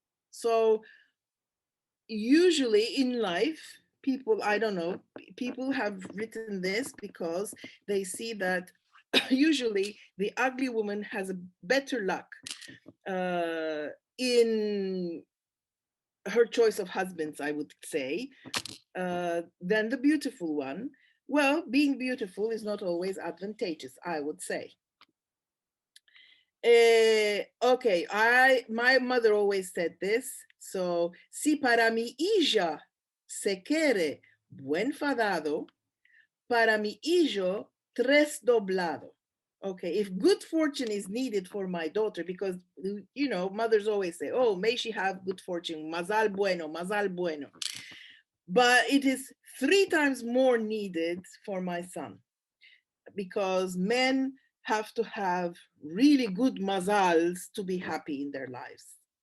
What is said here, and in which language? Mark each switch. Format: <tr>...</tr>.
<en>So usually in life, people have written this because they see that usually the ugly woman has a better luck in her choice of husbands, I would say, than the beautiful one. Well, being beautiful is not always advantageous, I would say. Okay, my mother always said this.</en> <lad>So, si para mi hija se quiere buen fadado, para mi hijo tres doblado.</lad> <en>Okay, if good fortune is needed for my daughter, because, mothers always say, oh, may she have good fortune,</en> <lad>mazal bueno, mazal bueno.</lad> <en>But it is 3 times more needed for my son, because men have to have really good mazals to be happy in their lives.</en>